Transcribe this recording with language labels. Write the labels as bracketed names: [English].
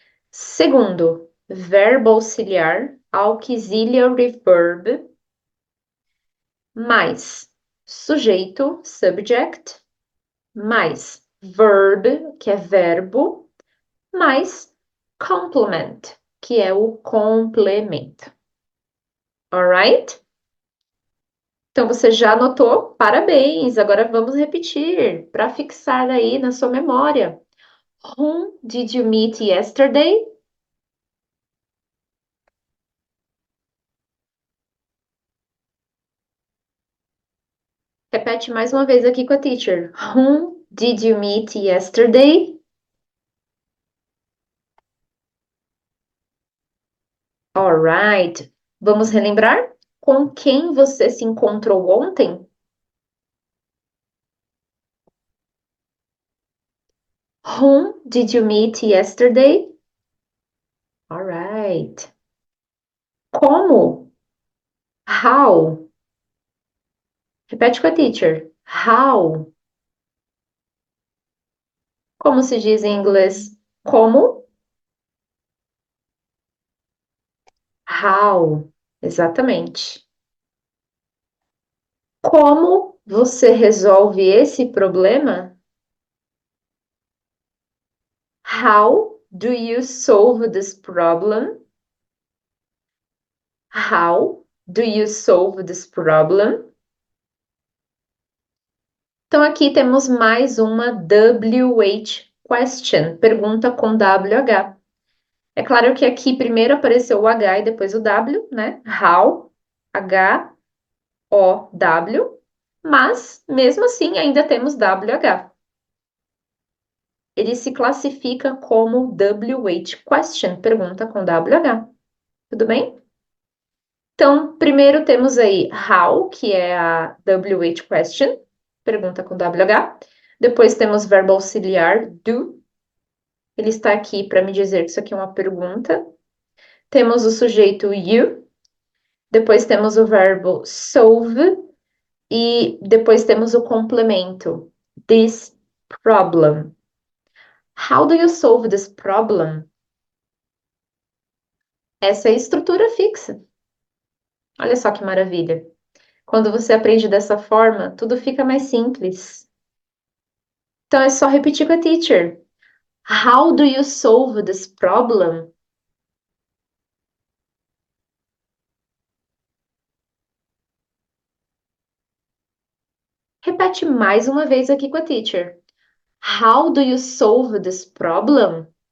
[Portuguese] Segundo, verbo auxiliar, auxiliary verb, mais sujeito, subject, mais verb, que é verbo, mais complement, que é o complemento. Alright? Então você já anotou? Parabéns! Agora vamos repetir para fixar aí na sua memória. [English] Whom did you meet yesterday? [Portuguese] Repete mais uma vez aqui com a teacher. [English] Whom did you meet yesterday? [Portuguese] Alright. Vamos relembrar? Com quem você se encontrou ontem? [English] Whom did you meet yesterday? Alright. Como? How? [Portuguese] Repete com a teacher. How? Como se diz em inglês? Como? How? Exatamente. Como você resolve esse problema? [English] How do you solve this problem? How do you solve this problem? [Portuguese] Então, aqui temos mais uma WH question, pergunta com WH. É claro que aqui primeiro apareceu o H e depois o W, né? How, H-O-W, mas mesmo assim ainda temos WH. Ele se classifica como WH question, pergunta com WH. Tudo bem? Então, primeiro temos aí how, que é a WH question, pergunta com WH. Depois temos verbo auxiliar do. Ele está aqui para me dizer que isso aqui é uma pergunta. Temos o sujeito you. Depois temos o verbo solve. E depois temos o complemento. [English] This problem. How do you solve this problem? [Portuguese] Essa é a estrutura fixa. Olha só que maravilha. Quando você aprende dessa forma, tudo fica mais simples. Então é só repetir com a teacher. [English] How do you solve this problem? [Portuguese] Repete mais uma vez aqui com a teacher. [English] How do you solve this problem?